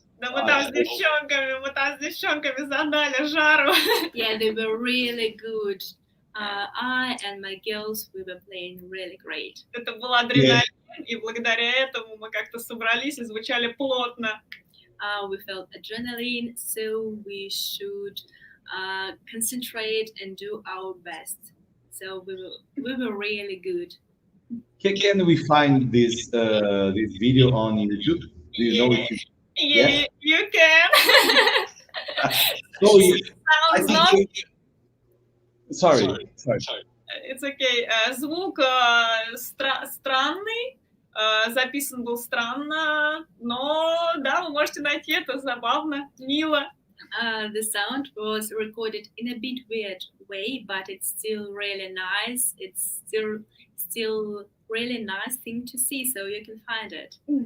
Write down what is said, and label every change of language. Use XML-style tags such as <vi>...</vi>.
<ru>Да мы там с девчонками задали жару.</ru> <en>Yeah, they were really good. I and my girls, we were playing really great.</en> <ru>Это был адреналин, и благодаря этому мы как-то собрались и звучали плотно.</ru> <en>We felt adrenaline, so we should concentrate and do our best. So we were really good. Can we find this video on YouTube? Do you know if you... Yeah, you can. So I Sounds think not... Sorry. It's okay.</en> <ru>Звук странный, записан был странно, но да, вы можете найти, это забавно, мило.</ru> <en>The sound was recorded in a bit weird way, but it's still really nice. It's still really nice thing to see, so you can find it.</en>